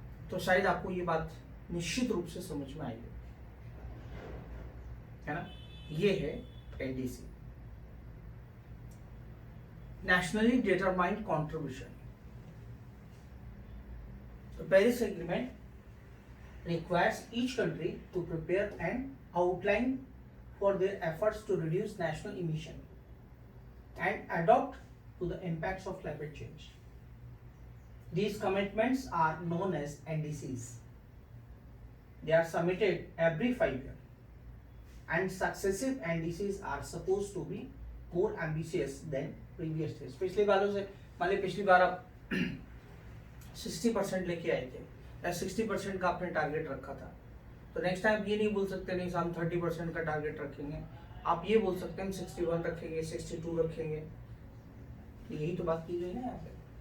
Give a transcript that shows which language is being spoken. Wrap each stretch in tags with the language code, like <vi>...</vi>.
<hi>तो शायद आपको ये बात निश्चित रूप से समझ में आएगी, है ना। ये है NDC, nationally determined contribution.</hi> <en>The Paris Agreement requires each country to prepare an outline for their efforts to reduce national emission and adapt to the impacts of climate change. These commitments are known as NDCs. They are submitted every 5 years, and successive NDCs are supposed to be more ambitious than previous years.</en> <hi>पिछली बारों से, मान ली पिछली बार आप 60% लेके आए थे या 60% का आपने टारगेट रखा था, तो नेक्स्ट टाइम ये नहीं बोल सकते नहीं हम 30% का टारगेट रखेंगे। आप ये बोल सकते हैं हम 61 रखेंगे, 62 रखेंगे। यही तो बात की गई ना यहाँ पे।</hi>